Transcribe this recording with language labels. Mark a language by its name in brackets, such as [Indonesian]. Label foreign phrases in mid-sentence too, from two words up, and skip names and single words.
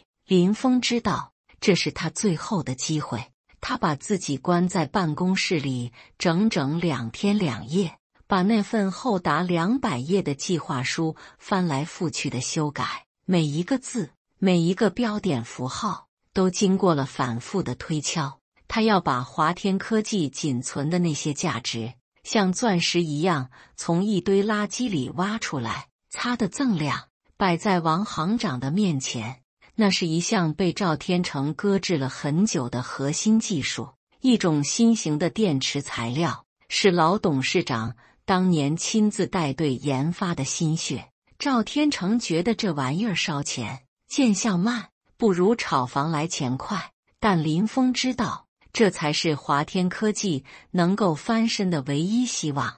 [Chinese] 林峰知道這是他最後的機會，他把自己關在辦公室裡整整2天2夜，把那份厚達200頁的計劃書翻來覆去的修改，每一個字、每一個標點符號都經過了反覆的推敲。他要把華天科技僅存的那些價值，像鑽石一樣從一堆垃圾裡挖出來，擦得锃亮，擺在王行長的面前。那是一項被趙天成擱置了很久的核心技術，一種新型的電池材料，是老董事長當年親自帶隊研發的心血。趙天成覺得這玩意兒燒錢，見效慢，不如炒房來錢快。但林峰知道，這才是華天科技能夠翻身的唯一希望。